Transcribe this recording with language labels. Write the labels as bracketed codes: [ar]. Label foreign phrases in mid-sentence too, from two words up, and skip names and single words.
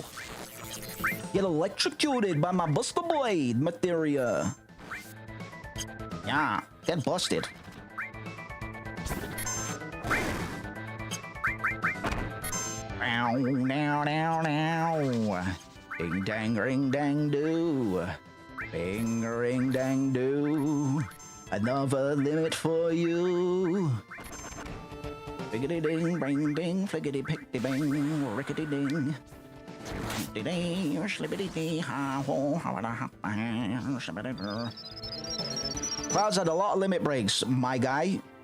[en] Get electrocuted by my Buster Blade materia. Yeah, get busted. Ow, now, now, now. Ding dang, ring dang do. Bing ring dang do. Another limit for you. Biggity ding, bring ding, flickety pickety bing, rickety ding. Cloud's had a lot of limit breaks, my guy.